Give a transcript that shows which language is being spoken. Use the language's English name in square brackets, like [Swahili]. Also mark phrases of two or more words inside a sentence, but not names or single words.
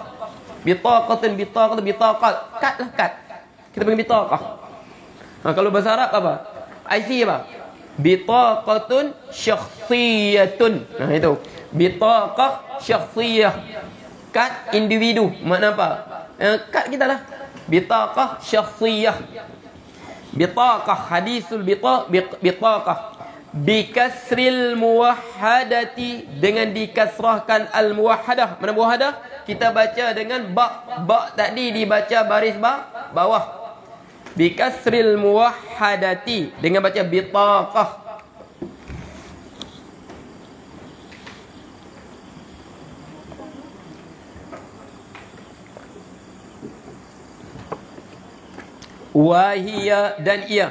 [Arabic] بطاقةٌ بطاقة. [Malay] Kad lah kad. Kita panggil bitaqah. Kalau bahasa Arab apa? IC apa? [Arabic] بطاقةٌ شخصيةٌ. [Malay] Itu. [Arabic] بطاقة شخصية. [Malay] Kad individu. Makna apa? Kad kita lah. [Arabic] بطاقة شخصية. بطاقة. حديث البطاقة. بكسر الموحدة, [Malay] dengan dikasrahkan [Arabic] الموحدة. [Malay] Mana muwahhadah? Kita baca dengan ba. Ba tadi dibaca baris bawah. [Arabic] بكسر الموحدة, [Malay] dengan baca bitaqah. Wahia dan ia.